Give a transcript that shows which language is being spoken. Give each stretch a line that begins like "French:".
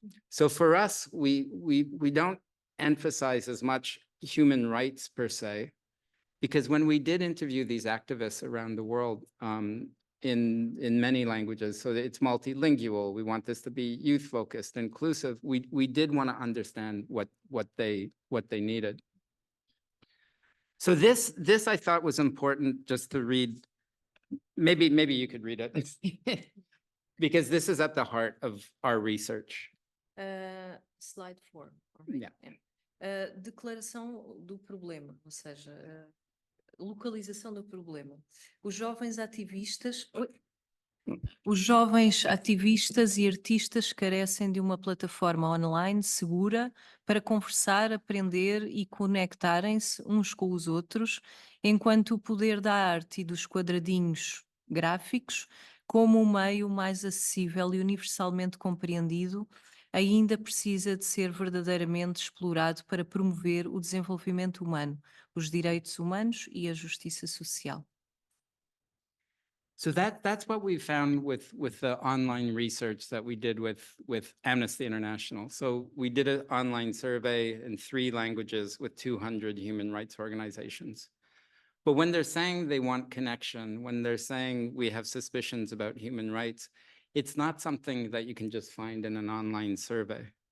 English: So for us, we don't emphasize as much human rights per se, because when we did interview these activists around the world in many languages, so that it's multilingual, we want this to be youth-focused, inclusive, we did want to understand what they needed. So this I thought was important just to read. Maybe you could read it, because this is at the heart of our research. Slide 4. Yeah.
Portuguese: Declaração do problema, ou seja, localização do problema. Os jovens ativistas e artistas carecem de uma plataforma online segura para conversar, aprender e conectarem-se uns com os outros, enquanto o poder da arte e dos quadradinhos gráficos, como um meio mais acessível e universalmente compreendido, ainda precisa de ser verdadeiramente explorado para promover o desenvolvimento humano, os direitos humanos e a justiça social.
English: So that's what we found with the online research that we did with Amnesty International. So we did an online survey in 3 languages with 200 human rights organizations. But when they're saying they want connection, when they're saying we have suspicions about human rights, it's not something that you can just find in an online survey.